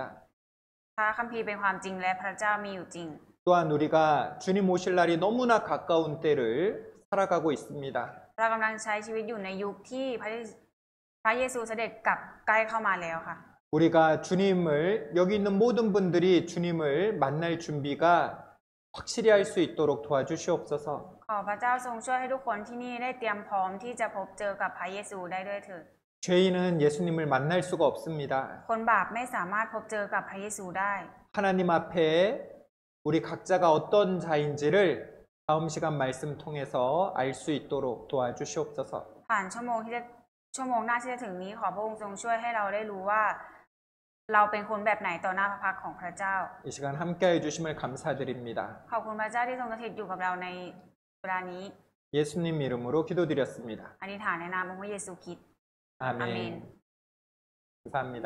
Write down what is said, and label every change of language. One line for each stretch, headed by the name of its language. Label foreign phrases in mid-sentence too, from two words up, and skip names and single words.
Thai: พระคัมภีร์เป็นความจริงและพระเจ้ามีอยู่จริง
Korean: 또한 우리가 주님 오실 날이 너무나 가까운 때를 살아가고 있습니다.
Thai: เรากำลังใช้ชีวิตอยู่ในยุคที่พระเยซูเสด็จกลับใกล้เข้ามาแล้วค่ะ
Korean: 우리가 주님을 여기 있는 모든 분들이 주님을 만날 준비가 확실히 할 수 있도록 도와주시옵소서.
Thai: ขอพระเจ้าทรงช่วยให้ทุกคนที่นี่ได้เตรียมพร้อมที่จะพบเจอกับพระเยซูได้ด้วยเถิด
Korean: 죄인은 예수님을 만날 수가 없습니다.
Thai: คนบาปไม่สามารถพบเจอกับพระเยซูได้
Korean: 하나님 앞에 우리 각자가 어떤 자인지를 다음 시간 말씀 통해서 알 수 있도록 도와주시옵소서.
Thai: ผ่านชั่วโมงหน้าที่จะถึงนี้ขอพระองค์ทรงช่วยให้เราได้รู้ว่า เราเป็นคนแบบไหนต่อหน้าพระพักตร์ของพระเจ้า
Korean: 이 시간 함께해 주심을 감사드립니다.
Thai: ขอบคุณพระเจ้าที่ทรงสถิตอยู่กับเราในเวลานี้
Korean: 예수님 이름으로 기도드렸습니다.
Thai: อธิษฐานในนามองค์พระเยซูคริสต์
Korean: 아멘. 아멘. 감사합니다.